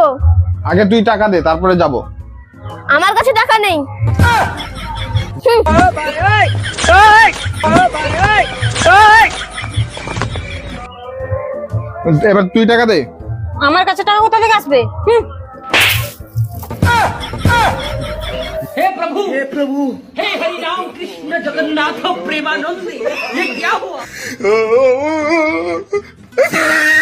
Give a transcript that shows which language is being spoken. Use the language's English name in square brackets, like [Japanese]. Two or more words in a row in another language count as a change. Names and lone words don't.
[Bangla] আগে তুই টাকা দে, তারপরে যাবো। আমার কাছে টাকা নেই। এবার তুই টাকা দে। আমার কাছে টাকা কোথা থেকে আসবে? [Hindi] हे प्रभु हे हरि राम कृष्ण जगन्नाथ प्रेमानंद ये क्या हुआ